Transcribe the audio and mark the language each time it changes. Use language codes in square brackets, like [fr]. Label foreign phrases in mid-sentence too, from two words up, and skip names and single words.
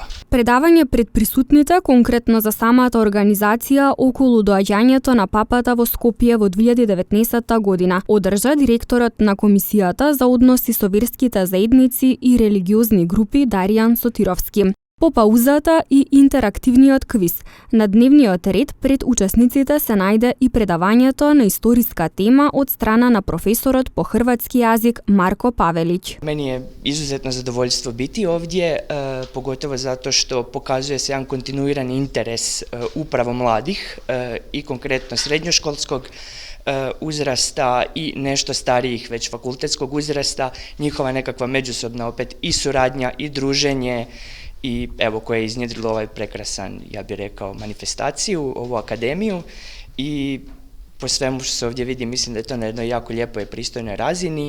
[mk] Предавање пред присутните конкретно за самата организација околу доаѓањето на папата во Скопје во 2019 година одржа директорот на Комисијата за односи со верските заедници и религиозни групи Даријан Сотировски. По паузата и интерактивниот квиз на дневниот ред пред учесниците се најде и предавањето на историска тема од страна на професорот по хрватски јазик Марко Павелиć. [hr] Meni je izuzetno zadovoljstvo biti ovdje, pogotovo zato što pokazuje se jedan kontinuirani interes upravo mladih i konkretno srednjoškolskog uzrasta i nešto starijih, već fakultetskog uzrasta, njihova nekakva međusobna opet i suradnja i druženje i evo koje je iznjedrilo ovaj prekrasan, ja bih rekao, manifestaciju, ovu akademiju i po svemu što se ovdje vidi, mislim da je to na jednoj jako lijepoj i pristojnoj razini.